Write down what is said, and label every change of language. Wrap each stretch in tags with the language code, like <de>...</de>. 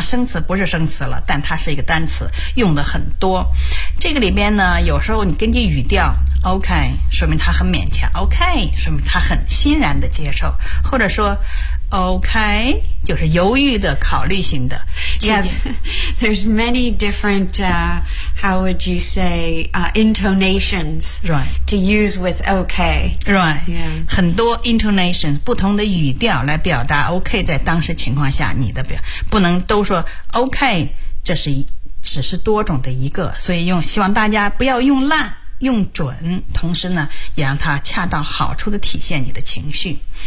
<zh>生词不是生词了，但它是一个单词，用的很多。这个里边呢，有时候你根据语调OK, 说明他很勉强 OK, 说明他很欣然的接受，或者说 OK, 就是犹豫的考虑型的。</zh> <en>Yeah, there's many different, how would you say, intonations、 right. to use with OK. Right,、 yeah.</en> <zh>很多 intonations, 不同的语调来表达 OK 在当时情况下你的表，不能都说 OK, 这是只是多种的一个，所以用希望大家不要用烂用准，同时呢也让它恰到好处地体现你的情绪。</zh>